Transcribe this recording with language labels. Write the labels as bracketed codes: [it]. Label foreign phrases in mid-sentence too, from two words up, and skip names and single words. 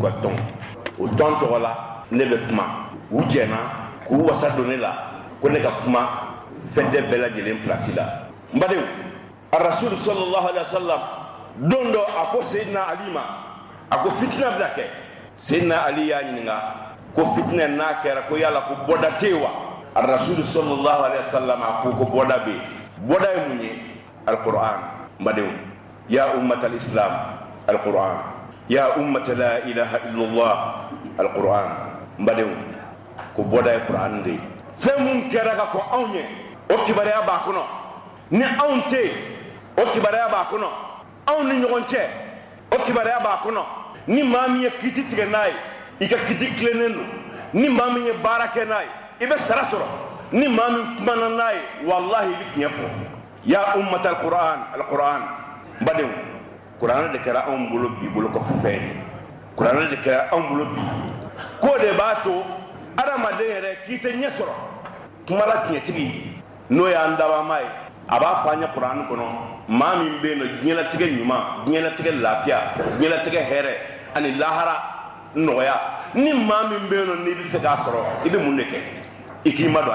[bm] ka tɔn o tɔn tɔgɔ la ne bɛ kuma u jɛna k'u wasa don ne la ko ne ka kuma fɛdɛ bɛɛ lajɛlen pilasi la n badenw arasulu [ar] صلى الله عليه وسلم [bm] don dɔ a ko Seydina Ali ma a ko fitina bɛna kɛ Seydina Ali y'a ɲininka ko fitina n'a kɛra ko yala ko bɔda tɛ yen wa arasulu [ar] صلى الله عليه وسلم [bm] a ko bɔda bɛ yen bɔda ye mun ye alquran n badenw [ar] يا أمة الإسلام [bm] alquran [ar] يا أمة لا إله إلا الله [bm] alquran n badenw ko bɔda ye quran de ye fɛn mun kɛra ka kɔn anw ye o kibaruya b'a kɔnɔ ni anw tɛ yen o kibaruya b'a kɔnɔ anw ni ɲɔgɔn cɛ o kibaruya b'a kɔnɔ ni maa min ye kiti tigɛ n'a ye i ka kiti tilennen don ni maa min ye baara kɛ n'a ye i bɛ sara sɔrɔ ni maa min kumana n'a ye walahi i bɛ tiɲɛ fɔ [ar] يا أمة القرآن القرآن [bm] badenw kuranɛ de kɛra anw bolo bi bolo kɔfɛ fɛn ye kuranɛ de kɛra anw bolo bi ko de b'a to adamaden yɛrɛ k'i tɛ ɲɛ sɔrɔ kuma la tiɲɛtigi n'o y'an dabama ye a b'a fɔ an ɲɛ kuranɛ kɔnɔ maa min bɛ yen nɔ diɲɛlatigɛ ɲuman diɲɛlatigɛ lafiya diɲɛlatigɛ hɛrɛ ani lahara nɔgɔya ni maa min bɛ yen nɔ n'i bɛ fɛ k'a sɔrɔ i bɛ mun de kɛ i k'i ma